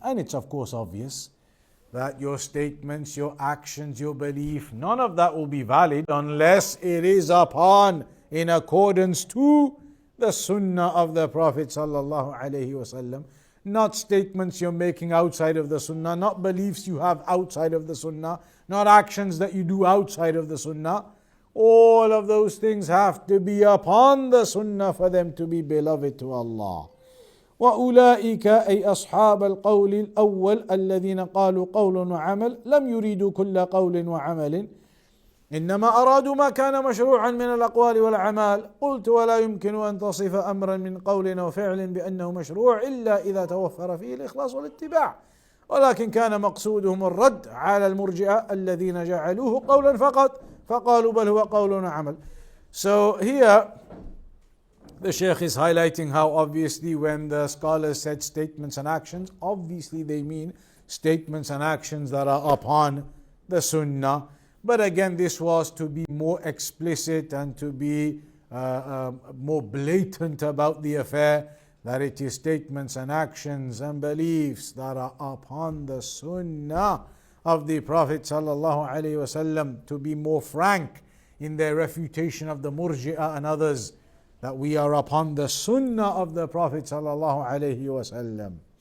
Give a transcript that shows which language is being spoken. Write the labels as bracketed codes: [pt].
[en] And it's of course obvious that your statements, your actions, your belief, none of that will be valid unless it is upon, in accordance to the Sunnah of the Prophet sallallahu alaihi wasallam. Not statements you're making outside of the Sunnah, not beliefs you have outside of the Sunnah, not actions that you do outside of the Sunnah. All of those things have to be upon the Sunnah for them to be beloved to Allah. [ar] وأولئك أي أصحاب القول الأول الذين قالوا قول وعمل لم يريدوا كل قول وعمل إنما أرادوا ما كان مشروعا من الأقوال والأعمال. قلت ولا يمكن أن تصف أمرا من قول أو فعل بأنه مشروع إلا إذا توفر فيه الإخلاص والاتباع، ولكن كان مقصودهم الرد على المرجئة الذين جعلوه قولا فقط فقالوا بل هو قول وعمل. [en] So here the Shaykh is highlighting how obviously when the scholars said statements and actions, obviously they mean statements and actions that are upon the Sunnah. But again, this was to be more explicit and to be more blatant about the affair, that it is statements and actions and beliefs that are upon the Sunnah of the Prophet sallallahu alaihi wasallam, to be more frank in their refutation of the Murji'ah and others, that we are upon the Sunnah of the Prophet sallallahu alaihi wasallam.